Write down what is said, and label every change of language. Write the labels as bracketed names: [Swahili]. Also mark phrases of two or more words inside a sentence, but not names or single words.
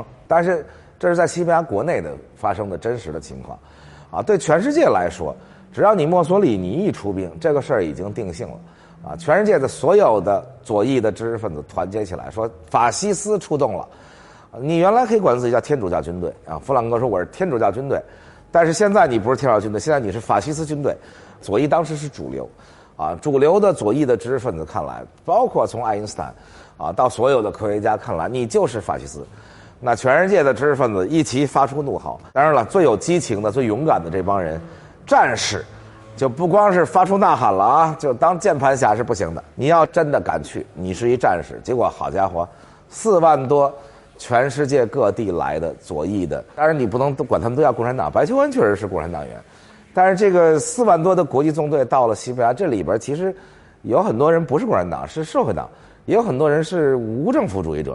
[Chinese] 但是這是在西班牙國內的發生的真實的情況對全世界來說，只要你墨索里尼一出兵，這個事兒已經定性了全世界的所有的左翼的知識分子團結起來說法西斯出動了。你原來可以管自己叫天主教軍隊弗朗哥說我是天主教軍隊，但是現在你不是天主教軍隊，現在你是法西斯軍隊。左翼當時是主流主流的左翼的知識分子看來，包括從愛因斯坦到所有的科學家看來，你就是法西斯。那全世界的知識分子一起發出怒吼。當然了，最有激情的最勇敢的這幫人戰士就不光是發出吶喊了就當鍵盤俠是不行的，你要真的敢去，你是一戰士。結果好家伙，4萬多全世界各地來的左翼的，當然你不能都管他們都叫共產黨，白求恩確實是共產黨員，但是這個4萬多的國際縱隊到了西班牙，這裡邊其實有很多人不是共產黨，是社會黨，也有很多人是無政府主義者。